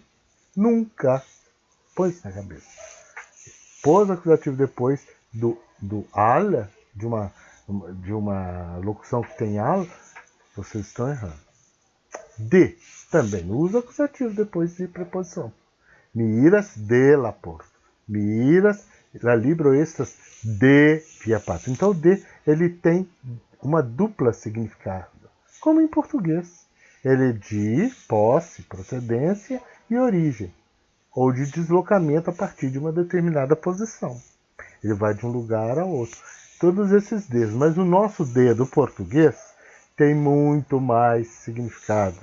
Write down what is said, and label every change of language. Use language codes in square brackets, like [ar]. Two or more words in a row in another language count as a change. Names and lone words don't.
[pt] Nunca. Põe isso na cabeça. Pôs acusativo depois do al, de uma locução que tem al, vocês estão errando. De também não usa acusativo depois de preposição. [eo] Mi iras de la porto. Mi iras la libro estas de via patria. [pt] Então o de ele tem uma dupla significado, como em português. Ele é de posse, procedência e origem, ou de deslocamento a partir de uma determinada posição. Ele vai de um lugar a outro. Todos esses Ds, mas o nosso D do português tem muito mais significados.